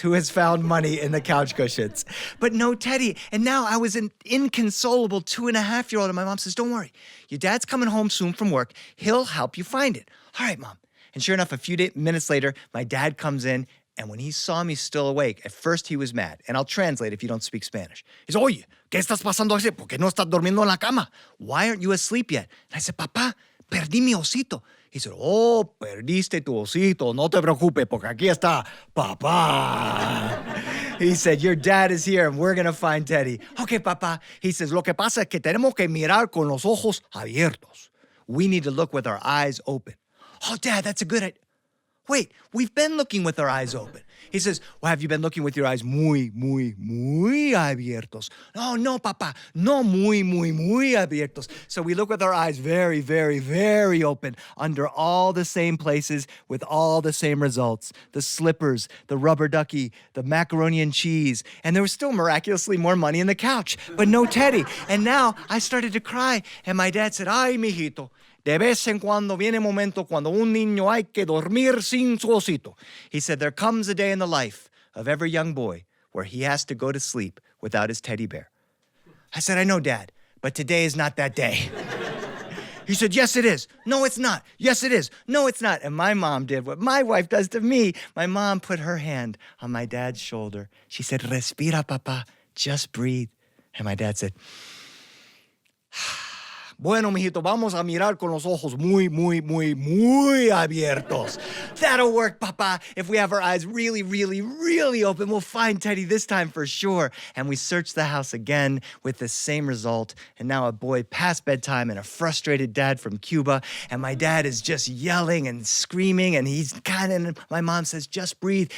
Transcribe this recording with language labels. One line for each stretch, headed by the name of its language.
English: Who has found money in the couch cushions? But no Teddy. And now I was an inconsolable 2.5-year-old, and my mom says, don't worry. Your dad's coming home soon from work. He'll help you find it. All right, Mom. And sure enough, a few minutes later, my dad comes in, and when he saw me still awake, at first he was mad. And I'll translate if you don't speak Spanish. He said,
Spanish: oye, ¿qué estás pasando así? ¿Por qué no estás durmiendo en la cama?
English: Why aren't you asleep yet? And I said,
Spanish: Papá, perdí mi osito.
English: He said, oh,
Spanish: perdiste tu osito. No te preocupes, porque aquí está Papá.
English: He said, your dad is here, and we're going to find Teddy. Okay, Papá. He says,
Spanish: lo que pasa es que tenemos que mirar con los ojos abiertos.
English: We need to look with our eyes open. Oh, Dad, that's a good idea. Wait, we've been looking with our eyes open. He says, well, have you been looking with your eyes
Spanish: muy abiertos?
English: No, Papa,
Spanish: no muy abiertos.
English: So we look with our eyes very, very, very open, under all the same places, with all the same results. The slippers, the rubber ducky, the macaroni and cheese. And there was still miraculously more money in the couch, but no Teddy. And now I started to cry, and my dad said,
Spanish: ay, mijito, de vez en cuando viene momento cuando un niño hay que dormir sin su osito.
English: He said, there comes a day in the life of every young boy where he has to go to sleep without his teddy bear. I said, I know, Dad, but today is not that day. He said, yes, it is. No, it's not. Yes, it is. No, it's not. And my mom did what my wife does to me. My mom put her hand on my dad's shoulder. She said, respira, Papa, just breathe. And my dad said,
Spanish: bueno, mijito, vamos a mirar con los ojos muy abiertos.
English: That'll work, Papa. If we have our eyes really, really, really open, we'll find Teddy this time for sure. And we searched the house again with the same result. And now a boy past bedtime and a frustrated dad from Cuba. And my dad is just yelling and screaming. And he's and my mom says, just breathe.